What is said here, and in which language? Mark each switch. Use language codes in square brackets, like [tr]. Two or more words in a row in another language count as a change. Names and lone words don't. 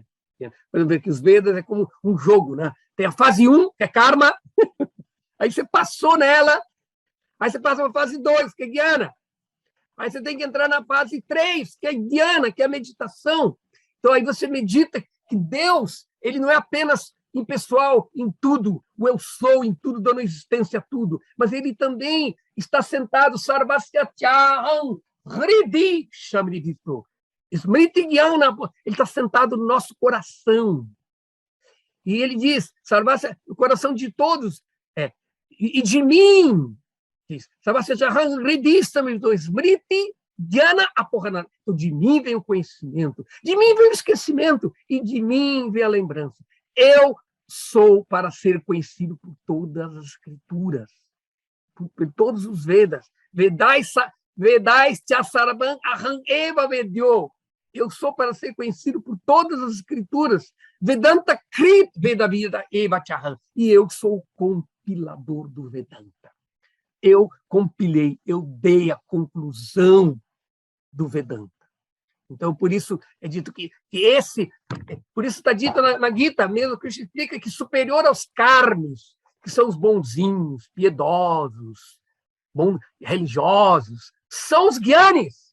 [pt] Por exemplo, que os Vedas é como um jogo, né? Tem a fase 1, que é karma, aí você passou nela, aí você passa para a fase 2, que é Jnana. Aí você tem que entrar na fase 3, que é Dhyana, que é a meditação. Então, aí você medita que Deus, ele não é apenas impessoal em tudo, o eu sou em tudo, dando existência a tudo, mas ele também está sentado, [sa] sarvasyachaham hridi shamridito. Smriti Jnana, [pt] ele está sentado no nosso coração. E ele diz, sarvasya, o coração de todos, e de mim, diz, [sa] sarvasyachaham hridi shamridito, smriti Jnana apohana. [pt] Então, de mim vem o conhecimento, de mim vem o esquecimento, e de mim vem a lembrança. Eu sou para ser conhecido por todas as escrituras, por todos os Vedas. [sa] Vedais chasarabam aham eva vedyo. [pt] Eu sou para ser conhecido por todas as escrituras. [sa] Vedanta krit vedavida eva chaham. [pt] E eu sou o compilador do Vedanta. Eu compilei, eu dei a conclusão do Vedanta. Então, por isso é dito por isso está dito na Gita mesmo, que explica que superior aos karmis, que são os bonzinhos, piedosos, religiosos, são os gyanis.